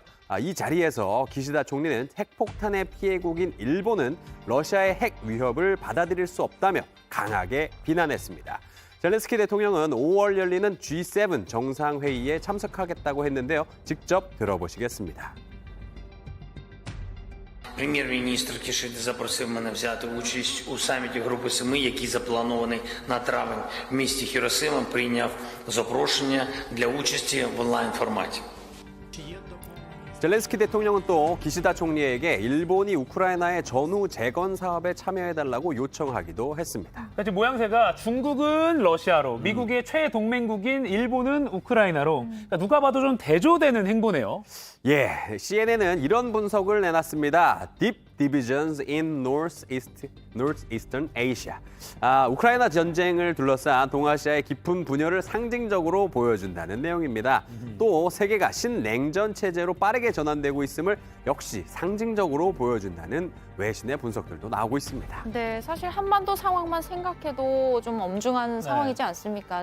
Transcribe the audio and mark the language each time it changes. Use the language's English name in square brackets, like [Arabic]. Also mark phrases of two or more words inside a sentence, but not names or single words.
[Korean] 이 자리에서 기시다 총리는 핵폭탄의 피해국인 일본은 러시아의 핵 위협을 받아들일 수 없다며 강하게 비난했습니다. 젤렌스키 대통령은 5월 열리는 G7 정상회의에 참석하겠다고 했는데요. 직접 들어보시겠습니다. [Ukrainian] Прем'єр-міністр Кішида запросив мене взяти участь у саміті Групи Семи, який запланований на травень в місті Хіросима, прийняв запрошення для участі в онлайн-форматі. [Korean] 젤렌스키 대통령은 또 기시다 총리에게 일본이 우크라이나의 전후 재건 사업에 참여해달라고 요청하기도 했습니다. 지금 모양새가 중국은 러시아로, 미국의 최애 동맹국인 일본은 우크라이나로 그러니까 누가 봐도 좀 대조되는 행보네요. 예, CNN은 이런 분석을 내놨습니다. [English] Deep divisions in Northeastern Asia. [Korean] 우크라이나 전쟁을 둘러싼 동아시아의 깊은 분열을 상징적으로 보여준다는 내용입니다. 또 세계가 신냉전 체제로 빠르게 전환되고 있음을 역시 상징적으로 보여준다는 외신의 분석들도 나오고 있습니다. 네, 사실 한반도 상황만 생각해도 좀 엄중한 상황이지 않습니까?